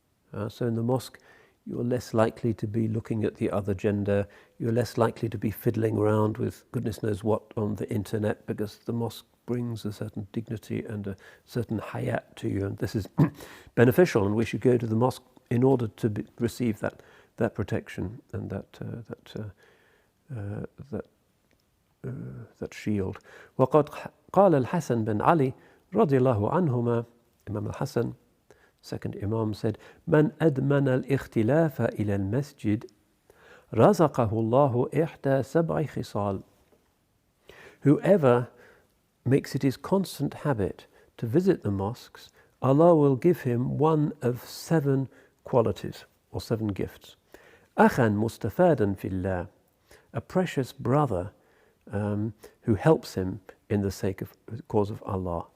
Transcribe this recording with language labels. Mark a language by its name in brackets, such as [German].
[English] So in the mosque, you're less likely to be looking at the other gender, you're less likely to be fiddling around with goodness knows what on the internet, because the mosque brings a certain dignity and a certain hayat to you, and this is beneficial, and we should go to the mosque in order to receive that protection and that that that shield. [Arabic] وقد قال الحسن بن علي رضي الله عنهما, [English] Imam al-Hasan, second Imam, said, [Arabic] من أدمن الاختلاف إلى المسجد رزقه الله إحدى سبع خصال. [English] Whoever makes it his constant habit to visit the mosques, Allah will give him one of 7 qualities or 7 gifts. [Arabic] أخا مستفادا في الله, [English] a precious brother who helps him in the sake of the cause of Allah.